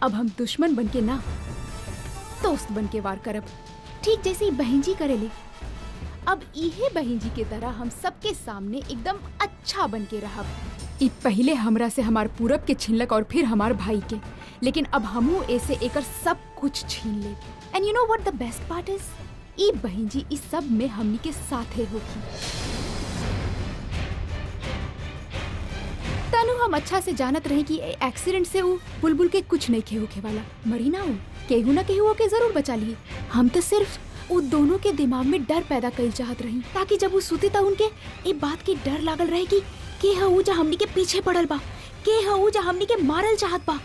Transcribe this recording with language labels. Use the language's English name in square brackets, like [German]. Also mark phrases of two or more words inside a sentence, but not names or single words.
[Bhojpuri] अब हम दुश्मन बन के ना दोस्त बन के वार करब, ठीक जैसे ही बहन जी करेले। अब इहे बहन जी के तरह हम सबके सामने एकदम अच्छा बन के रहब। ई पहले हमरा से हमार पूरब के छीनलक और फिर हमार भाई के, लेकिन अब हमू ऐसे एकर सब कुछ छीन ले। [English] and you know what the best part is? [Bhojpuri] ई बहन जी इस सब में हमनी के साथे होगी। तनु हम अच्छा से जानत रहे कि एक्सीडेंट से वो बुलबुल के कुछ नहीं खे होखे वाला। मरी ना हो, केहू ना केहू के जरूर बचा लिए। हम तो सिर्फ वो दोनों के दिमाग में डर पैदा कईल चाहत रही ताकि जब वो सुते त उनके ए बात की डर लागल रहे कि के ह ऊ जा हमनी के पीछे पड़ल बा, के ह ऊ जा हमनी के मारल चाहत बा।